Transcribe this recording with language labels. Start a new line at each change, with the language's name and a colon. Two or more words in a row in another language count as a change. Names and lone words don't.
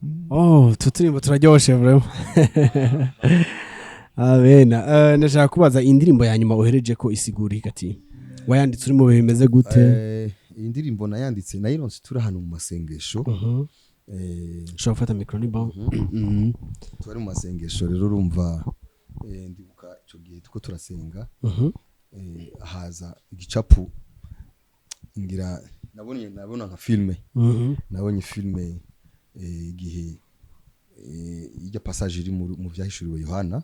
Rundi: Oh, utu turimbo turaryoshe, vraiment. Amen. Eh, ndashaka kubaza, indirimbo ya nyuma uhereje ko isigura iki ati? Wayanditse uri mu bihe bimeze gute? Eh, iyi ndirimbo nayanditse, nayironse turi ahantu mu masengesho. Mhm. Eh, Ushobora gufata mikoro, ni bon. Mhm. Mhm. Twari mu masengesho, rero urumva, eh, ndibuka ico gihe turiko turasenga. Mhm. Eh, haza igicapu ngira, nabonye, nabona nka filme. Mhm. Nabonye filme, eh, igihe, eh, irya passage iri mu, mu vyahishuriwe Yohana.